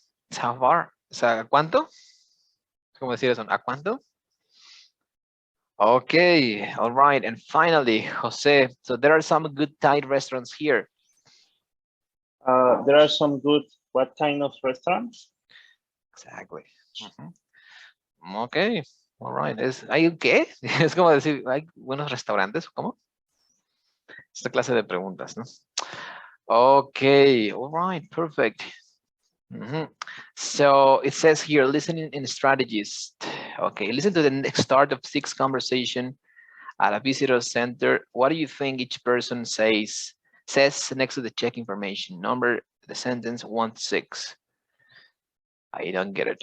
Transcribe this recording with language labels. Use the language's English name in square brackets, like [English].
[English] It's how far? [Spanish] O sea, ¿a cuánto? ¿Cómo decir eso? ¿A cuánto? [English] Okay, all right. And finally, Jose, so there are some good Thai restaurants here. There are some good. What kind of restaurants? Exactly. Okay. All right. [Spanish] ¿Hay qué? Es como decir, ¿hay buenos restaurantes? ¿Cómo? Esta clase de preguntas, ¿no? [English] Okay. All right. Perfect. So it says here, listening in strategies. Okay. Listen to the next start of 6 conversation at a visitor center. What do you think each person says next to the check information? Number the sentence 1 to 6. I don't get it.